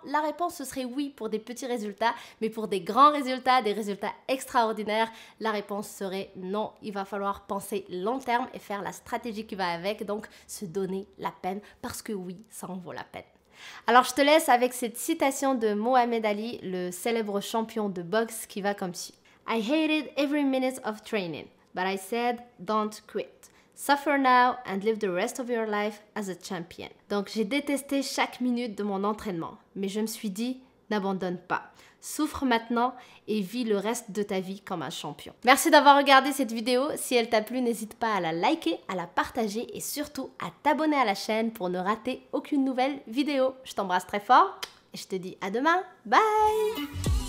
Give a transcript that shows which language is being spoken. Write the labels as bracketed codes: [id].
[fr] La réponse ce serait oui pour des petits résultats, mais pour des grands résultats, des résultats extraordinaires, la réponse serait non. Il va falloir penser long terme et faire la stratégie qui va avec, donc se donner la peine parce que oui, ça en vaut la peine. Alors je te laisse avec cette citation de Mohamed Ali, le célèbre champion de boxe qui va comme suit. [en] I hated every minute of training, but I said don't quit. Suffer now and live the rest of your life as a champion. [fr] Donc j'ai détesté chaque minute de mon entraînement, mais je me suis dit, n'abandonne pas. Souffre maintenant et vis le reste de ta vie comme un champion. Merci d'avoir regardé cette vidéo. Si elle t'a plu, n'hésite pas à la liker, à la partager et surtout à t'abonner à la chaîne pour ne rater aucune nouvelle vidéo. Je t'embrasse très fort et je te dis à demain. Bye!